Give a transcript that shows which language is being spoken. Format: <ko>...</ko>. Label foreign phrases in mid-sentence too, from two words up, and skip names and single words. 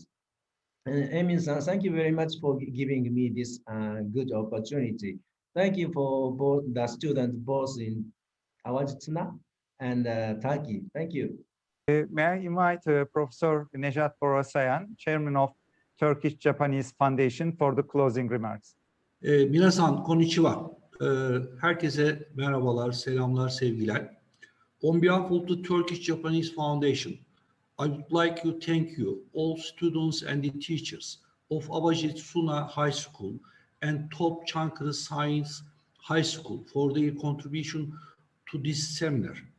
<en>Emin-san, thank you very much for giving me this good opportunity. Thank you for both the students, both in Awajitsuna and Turkey. Thank you. May I invite Professor Nejat Borasayan, Chairman of Turkish Japanese Foundation, for the closing remarks.</en> <ja>皆さん、こんにちは.</ja> <tr>Herkese merhabalar, selamlar, sevgiler.</tr> <en>On behalf of the Turkish Japanese Foundation, I would like to thank you, all students and the teachers of Awajitsuna High School and Top Çankırı Science High School for their contribution to this seminar.</en>